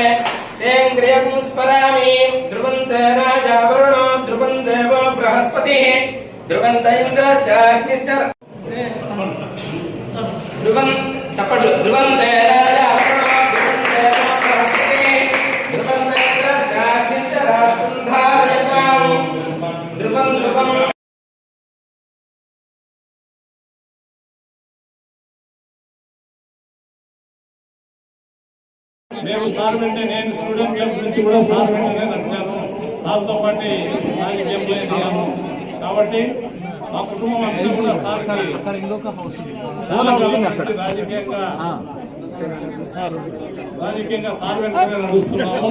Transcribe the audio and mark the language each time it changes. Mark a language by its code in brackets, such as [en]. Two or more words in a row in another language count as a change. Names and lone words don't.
[sa] तेङ्ग्रियं स्मरामि ध्रुवन्त राजावरुणो ध्रुवं देवो बृहस्पतिः ध्रुवन्त इन्द्रश्चाग्निश्च ध्रुवं चपट्लु ध्रुवन्त राजावरुणो ध्रुवं देवो बृहस्पतिः ध्रुवन्त इन्द्रश्चाग्निश्च राष्ट्रं धारयतां ध्रुवं [te] మేము సార్ వెంటనే నేను స్టూడెంట్ క్లబ్ నుంచి కూడా సార్ వెంటనే వచ్చాను. సార్తో పాటు రాజకీయంలో ఎదిగాము కాబట్టి మా కుటుంబం అంతా కూడా సార్కి రాజకీయంగా రాజకీయంగా సార్ వెంటనే నడుస్తున్నాము.